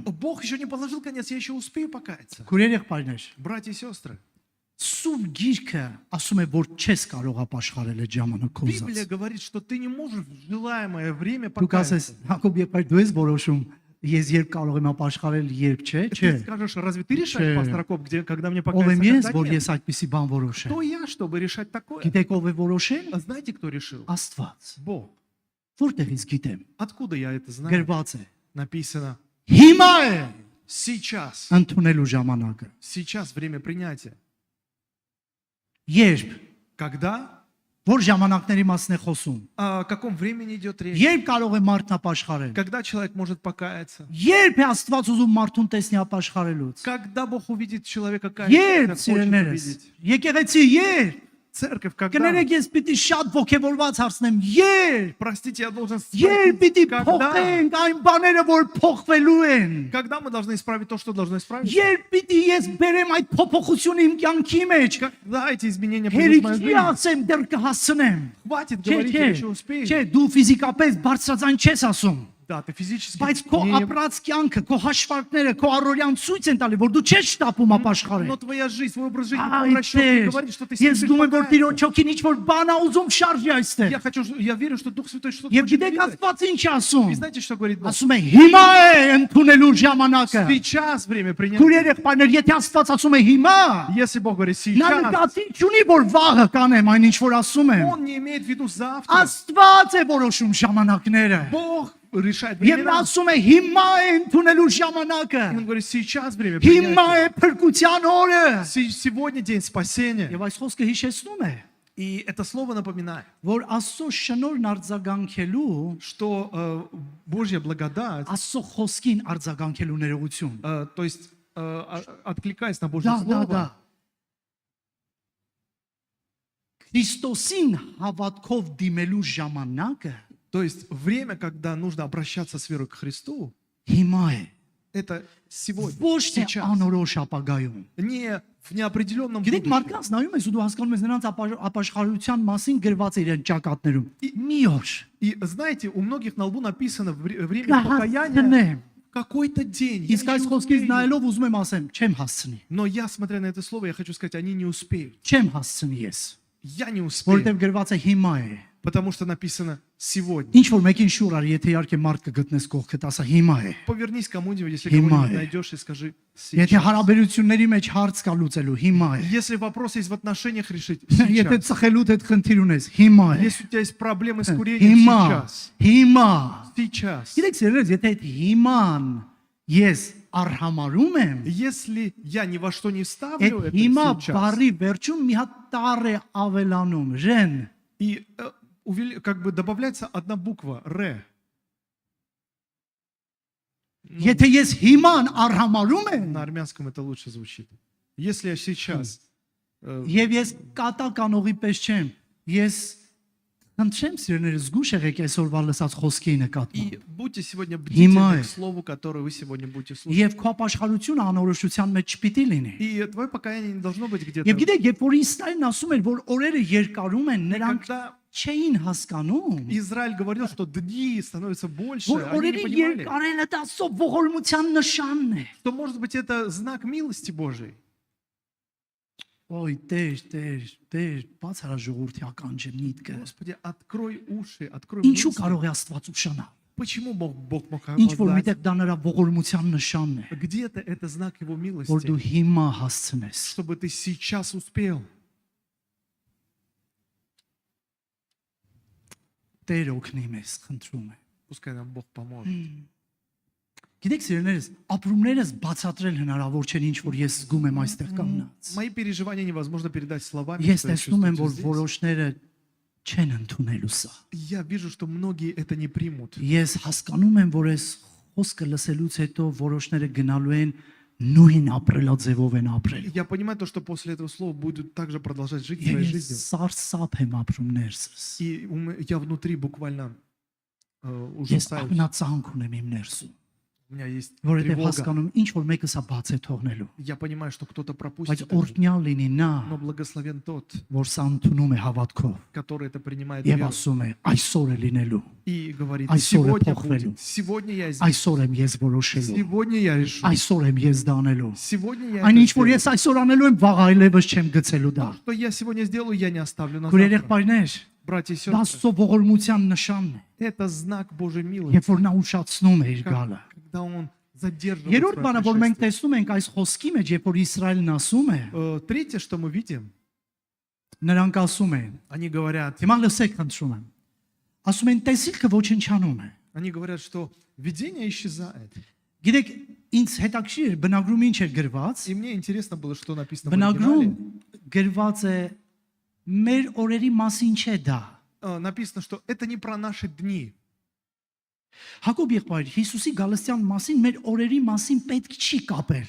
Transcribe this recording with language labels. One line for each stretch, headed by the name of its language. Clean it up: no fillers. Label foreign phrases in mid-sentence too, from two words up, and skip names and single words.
Russian: Бог еще не положил конец, я еще успею покаяться.
Armenian: Քուրեր եղբայրներ,
Russian: Братья и сестры,
Armenian: Սուրբ Գիրքը ասում է, որ չես կարող ապաշխարել այդ ժամանակով
Russian: Библия
Armenian: ուզած։
Russian: говорит, что ты не можешь в желаемое время
Armenian: Դուք ասես,
Russian: покаяться.
Armenian: Հակոբ եղբայր, դու ես որոշում, ես երբ կարող եմ ապաշխարել, երբ չէ, չէ։
Russian: Ты скажешь, разве ты решаешь, пастор Акоп, когда мне
Armenian: Ով եմ
Russian: покаяться,
Armenian: ես,
Russian: когда
Armenian: որ
Russian: нет?
Armenian: ես այդպիսի բան որոշեմ։
Russian: Кто я, чтобы решать такое?
Armenian: Գիտեք ով է որոշել։
Russian: А знаете, кто решил?
Armenian: Աստված։
Russian: Бог.
Armenian: Որտեղից գիտեմ։
Russian: Откуда я это знаю?
Armenian: Գրված է։
Russian: Написано
Armenian: Հիմա է
Russian: сейчас.
Armenian: ընդունելու ժամանակը։
Russian: Сейчас время принятия.
Armenian: Երբ
Russian: Когда?
Armenian: որ ժամանակների մասն է խոսում։
Russian: О каком времени идет речь?
Armenian: Երբ կարող է մարդն ապաշխարել։
Russian: Когда человек может покаяться?
Armenian: Երբ է Աստված ուզում մարդուն տեսնի ապաշխարելուց։
Russian: Когда Бог увидит человека
Armenian: Երբ
Russian: каяться, хочет
Armenian: սիրելիներս։
Russian: увидеть?
Armenian: Եկեղեցի երբ
Russian: Церковь, когда?
Armenian: կներեք ես պիտի շատ ողջավորված հարցնեմ։ Երբ
Russian: Простите, я должен
Armenian: Երբ
Russian: спросить,
Armenian: պիտի
Russian: когда?
Armenian: փոխենք այն բաները, որ փոխվելու են։
Russian: Когда мы должны исправить то, что должно исправиться?
Armenian: Երբ պիտի ես բերեմ այդ փոփոխությունը իմ կյանքի մեջ։
Russian: Когда эти изменения придут в мою
Armenian: Հերիքի
Russian: жизнь?
Armenian: ասեմ դեռ кհասցնեմ։
Russian: Хватит
Armenian: Չէ,
Russian: говорить,
Armenian: չէ,
Russian: я еще успею.
Armenian: չէ, դու ֆիզիկապես բարձրաձայն չես ասում։
Russian: Да, ты физически
Armenian: Բայց քո
Russian: не-
Armenian: ապրած կյանքը, քո հաշվարկները, քո առօրյան ցույց են տալի, որ դու չես շտապում ապաշխարել։
Russian: Но твоя жизнь, твой образ жизни
Armenian: Այ
Russian: превращен и
Armenian: Տեր,
Russian: говорит, что ты
Armenian: ես
Russian: спешишь
Armenian: դու եմ որ
Russian: покаяться.
Armenian: Տիրոջ հոգին ինչ որ բան ա ուզում շարժի այստեղ։
Russian: Я верю, что Дух Святой что-то
Armenian: Եվ
Russian: хочет
Armenian: գիտեք
Russian: двигать.
Armenian: Աստված ինչ է ասում։
Russian: И знаете, что говорит Бог?
Armenian: Ասում է հիմա է ընդունելու ժամանակը։
Russian: Сейчас время принять.
Armenian: Քույր եղբայրներ, եթե Աստված ասում է հիմա,
Russian: Если Бог говорит
Armenian: նա
Russian: сейчас,
Armenian: նկատի չունի որ վաղը կանեմ այն ինչ որ ասում եմ։
Russian: Он не имеет в виду завтра.
Armenian: Աստված է որոշում ժամանակները։
Russian: Бог решает
Armenian: Եվ նա
Russian: времена.
Armenian: ասում է հիմա է ընդունելու
Russian: И
Armenian: ժամանակը։
Russian: Он говорит, сейчас время
Armenian: Հիմա
Russian: принятия.
Armenian: է փրկության օրը։
Russian: Сегодня день спасения.
Armenian: Եվ այս խոսքը հիշեցնում է,
Russian: И это слово напоминает,
Armenian: որ Աստծո շնորհն արձագանքելու,
Russian: что Божья благодать,
Armenian: Աստծո խոսքին արձագանքելու ներողություն։
Russian: то есть откликаясь на Божье
Armenian: Դա,
Russian: слово,
Armenian: Քրիստոսին հավատքով դիմելու ժամանակը
Russian: то есть время, когда нужно обращаться с верой к Христу,
Armenian: հիմա է։
Russian: это сегодня,
Armenian: Ոչ թե
Russian: сейчас,
Armenian: անորոշ ապագայում։
Russian: не в неопределенном
Armenian: Գիտեք,
Russian: будущем.
Armenian: մարդկանց նայում ես ու դու հասկանում ես նրանց ապաշխարության մասին գրված է իրեն ճակատներում։ Մի օր
Russian: И знаете, у многих на лбу написано время покаяния
Armenian: կհասցնեմ։
Russian: какой-то день. Я
Armenian: Իսկ
Russian: еще
Armenian: այս խոսքից
Russian: успею.
Armenian: նայելով ուզում եմ ասեմ, չեմ հասցնի։
Russian: Но я, смотря на это слово, я хочу сказать, они не успеют.
Armenian: Չեմ հասցնի ես,
Russian: Я не успею,
Armenian: որովհետև գրված է հիմա է։
Russian: потому что написано сегодня.
Armenian: Ինչ որ մեկին շուր արի, եթե իհարկե մարդ կգտնես կողքդ, ասա հիմա է։
Russian: Повернись к кому-нибудь, если
Armenian: Հիմա
Russian: кого-нибудь
Armenian: է։
Russian: найдешь, и скажи
Armenian: Եթե
Russian: сейчас.
Armenian: հարաբերությունների մեջ հարց կա լուծելու, հիմա է։
Russian: Если вопрос есть в отношениях, решить
Armenian: Եթե
Russian: сейчас.
Armenian: ծխելուդ հետ խնդիր ունես, հիմա է։
Russian: Если у тебя есть проблемы с курением,
Armenian: Հիմա,
Russian: сейчас.
Armenian: հիմա։
Russian: Сейчас.
Armenian: Գիտեք, սիրելիներ, եթե այդ հիման ես արհամարում եմ,
Russian: Если я ни во что не
Armenian: այդ
Russian: вставлю это
Armenian: հիմա
Russian: сейчас,
Armenian: բարի վերջում մի հատ տառ է ավելանում, ժեն։
Russian: и как бы добавляется одна буква «ре».
Armenian: Եթե ես հիման արհամարում եմ,
Russian: На армянском это лучше звучит. Если я сейчас
Armenian: եւ ես կատականողի պես չեմ, ես խնդրեմ սիրելիներ, զգուշ եղեք այսօրվա լսած խոսքի նկատմամբ։
Russian: и будьте сегодня
Armenian: Հիմա
Russian: бдительны
Armenian: է։
Russian: к слову, которое вы сегодня будете слушать.
Armenian: Եվ քո ապաշխարությունը անորոշության մեջ չպիտի լինի։
Russian: И твое покаяние не должно быть где-то.
Armenian: Եվ գիտեք, երբ որ Իսրայելն ասում էր, որ օրերը երկարում են, նրանք
Russian: Когда
Armenian: չէին հասկանում,
Russian: Израиль говорил, что дни становятся больше,
Armenian: որ
Russian: они не
Armenian: օրերի
Russian: понимали,
Armenian: երկարելը դա սով ողորմության նշանն է։
Russian: что, может быть, это знак милости Божией.
Armenian: Ոյ, Տեր, բաց արա ժողովրդի ականջը միտքը։
Russian: Господи, открой уши, открой
Armenian: Ինչու
Russian: мысли.
Armenian: կարող է Աստված ուշանալ։
Russian: Почему Бог мог
Armenian: Ինչ որ
Russian: обладать?
Armenian: միտեղ դա նրա ողորմության նշանն է,
Russian: Где-то это знак Его
Armenian: որ
Russian: милости,
Armenian: դու հիմա հասցնես։
Russian: чтобы ты сейчас успел.
Armenian: Տեր օգնի մեզ, խնդրում եմ։
Russian: Пускай нам Бог поможет.
Armenian: Գիտեք, սիրելիներս, ապրումներս բացատրել հնարավոր չեն, ինչ որ ես զգում եմ այստեղ կանգնած։
Russian: Мои переживания невозможно передать словами.
Armenian: Ես
Russian: что я
Armenian: տեսնում եմ,
Russian: чувствую
Armenian: որ
Russian: здесь.
Armenian: որոշները չեն ընդունելու սա։
Russian: Я вижу, что многие это не примут.
Armenian: Ես հասկանում եմ, որ այս խոսքը լսելուց հետո որոշները гналու են նույն ապրելաձևով են ապրել։
Russian: Я понимаю то, что после этого слова будут также продолжать жить своей
Armenian: Ես
Russian: жизнью.
Armenian: սարսափ եմ ապրումներս։
Russian: И я внутри буквально
Armenian: Ես
Russian: ужасаюсь.
Armenian: աղնացանք ունեմ իմ ներսում,
Russian: У меня есть
Armenian: որովհետև
Russian: тревога.
Armenian: հասկանում ինչ որ մեկը սա բաց է թողնելու։
Russian: Я понимаю, что кто-то
Armenian: Բայց
Russian: пропустит это.
Armenian: օրհնյալ լինի նա,
Russian: Но благословен тот,
Armenian: որ սա ընդունում է հավատքով
Russian: который это принимает
Armenian: եւ
Russian: верой
Armenian: ասում է այսօր է լինելու,
Russian: и говорит:
Armenian: Այսօր է
Russian: сегодня
Armenian: փոխվելու։
Russian: будет, сегодня я здесь,
Armenian: այսօր եմ ես որոշելու,
Russian: сегодня я решу,
Armenian: այսօր եմ ես դա անելու։
Russian: сегодня я
Armenian: Այն
Russian: это
Armenian: ինչ որ
Russian: сделаю.
Armenian: ես այսօր անելու եմ, վաղ այլևս չեմ գցելու դա։
Russian: Что я сегодня сделаю, я не оставлю на
Armenian: Քույր
Russian: завтра.
Armenian: երեխայներ,
Russian: Братья и
Armenian: դա
Russian: сестры,
Armenian: Աստծո ողորմության նշանն է,
Russian: это знак Божьей милости,
Armenian: երբ որ նա ուշացնում է իր գալը։
Russian: когда Он задерживает
Armenian: Երրորդ
Russian: свое
Armenian: բանը, որ մենք
Russian: пришествие.
Armenian: տեսնում ենք այս խոսքի մեջ, երբ որ Իսրայելն ասում է,
Russian: Третье, что мы видим,
Armenian: նրանք ասում են,
Russian: они говорят,
Armenian: հիմա լսեք խնդրում եմ։ Ասում են տեսիլքը ոչնչանում է։
Russian: они говорят, что видение исчезает.
Armenian: Գիտեք, ինձ հետաքրիր էր բնագրում ինչ է գրված։
Russian: И мне интересно было, что написано в
Armenian: Բնագրում
Russian: оригинале.
Armenian: գրված է մեր օրերի մասին չէ դա։
Russian: Написано, что это не про наши дни.
Armenian: Հակոբ եղբայր Հիսուսի գալստյան մասին մեր օրերի մասին պետք չի կապել։